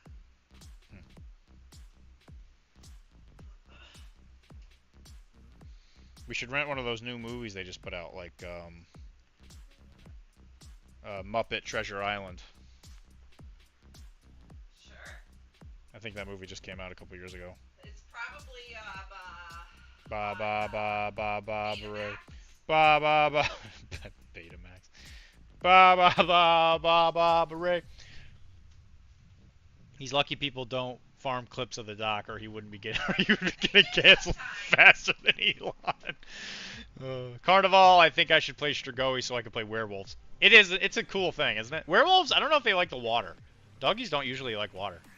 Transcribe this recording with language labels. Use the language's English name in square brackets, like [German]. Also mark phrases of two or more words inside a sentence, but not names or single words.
[English] We should rent one of those new movies they just put out, like Muppet Treasure Island. Sure. I think that movie just came out a couple years ago. It's probably Ba ba ba ba ba Betamax. ba ba ba Betamax. Ba ba ba ba ba ba. He's lucky people don't farm clips of the doc, or he wouldn't be getting canceled faster than Elon. Carnival, I think I should play Strigoi so I can play werewolves. It's a cool thing, isn't it? Werewolves, I don't know if they like the water. Doggies don't usually like water.